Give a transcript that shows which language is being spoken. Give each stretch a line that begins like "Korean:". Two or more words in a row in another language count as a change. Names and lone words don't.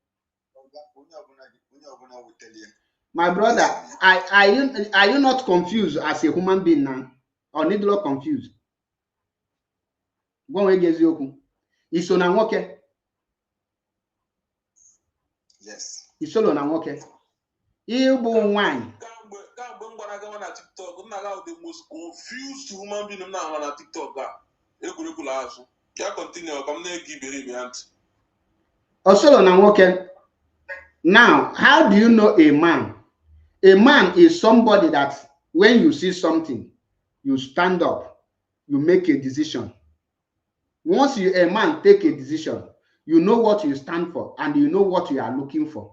English: My brother, are you not confused as a human being now? Or need not confused?
Igbo: Gwa nwe eziokwu. Iso na nwoke?
English: Yes.
Igbo: Isolo na nwoke? Ịbụ nwaanyị.
English: Na TikTok, the most confused human being now on TikTok. Continue.
Igbo: Osolo na nwoke.
English: Now, how do you know a man? A man is somebody that when you see something, you stand up, you make a decision. Once a man take a decision, you know what you stand for and you know what you are looking for.